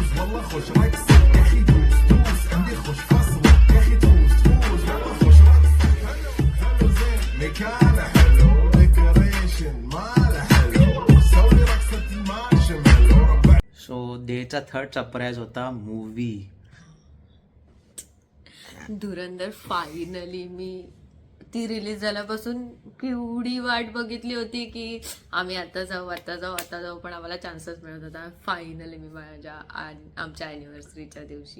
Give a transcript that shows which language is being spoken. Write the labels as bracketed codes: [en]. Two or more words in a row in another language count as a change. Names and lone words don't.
[ar] يلا خش رقص يا اخي دوس دوس عندي خش فصل يا اخي دوس دوس يلا خش رقص حلو زين مكانه حلو ديكوريشن ماله حلو سوي رقصة المارشميلو ربع [mr] सो डेचा [en] third surprise [mr] होता मूवी. धुरंधर फायनली मी ती रिलीज झाल्यापासून केवढी वाट बघितली होती की आम्ही आता जाऊ पण आम्हाला चान्सच मिळत होता. फायनली मी माझ्या आमच्या ॲनिव्हर्सरीच्या दिवशी.